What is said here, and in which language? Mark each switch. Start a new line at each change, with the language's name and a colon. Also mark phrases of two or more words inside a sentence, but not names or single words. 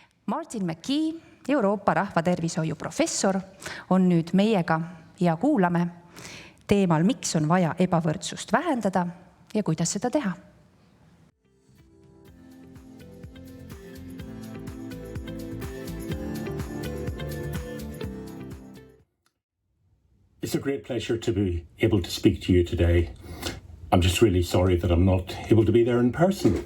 Estonian: McKee, Euroopa rahvatervishoiu professor, on nüüd meiega ja kuulame teemal, miks on vaja ebavõrdsust vähendada ja kuidas seda teha.
English: It's a great pleasure to be able to speak to you today. I'm just really sorry that I'm not able to be there in person.